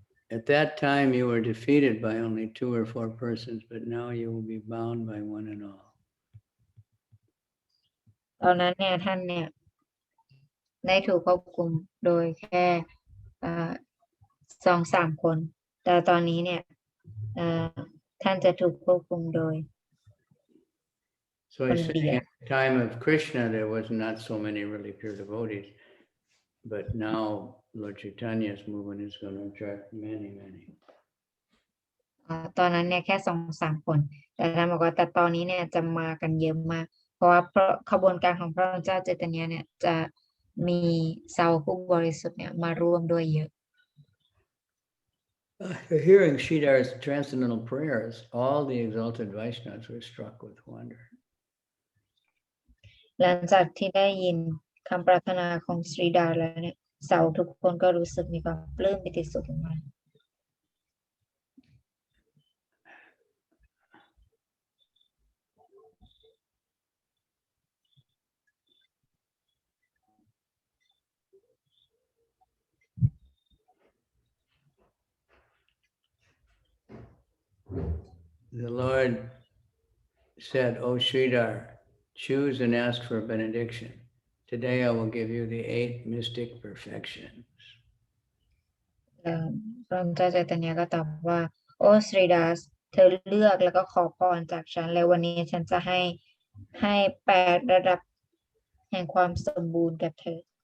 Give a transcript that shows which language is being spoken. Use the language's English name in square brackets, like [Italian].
[English] At that time, you were defeated by only 2 or 4 persons, but now you will be bound by one and all. [Thai] ตอนนั้นเนี่ยท่านเนี่ยได้ถูกควบคุมโดยแค่2-3 คน แต่ตอนนี้เนี่ยท่านจะถูกควบคุมโดย [English] So he's saying at the time of Krishna, there was not so many really pure devotees, but now Lord Chaitanya's movement is going to attract many. [Thai] ตอนนั้นเนี่ยแค่ 2-3 คน แต่ท่านบอกว่าแต่ตอนนี้เนี่ยจะมากันเยอะมาก เพราะว่าขบวนการของพระเจ้าเจตเนี่ยเนี่ยจะมีชาวผู้บริสุทธิ์เนี่ยมาร่วมด้วยเยอะ [English] After hearing Sridhar's transcendental prayers, all the exalted Vaishnavas were struck with wonder. [Thai] หลังจากที่ได้ยินคำปรารถนาของสรีดาแล้วเนี่ยสาวทุกคนก็รู้สึกมีความปลื้มปิติสุขมาก [English] The Lord said, "O Sridhar, choose and ask for a benediction. Today I will give you the 8 mystic perfections." [Thai] พระเจ้าเจตเนี่ยก็ตอบว่าโอ้สรีดาสเธอเลือกแล้วก็ขอพรจากฉันแล้ววันนี้ฉันจะให้8 ระดับแห่งความสมบูรณ์กับเธอ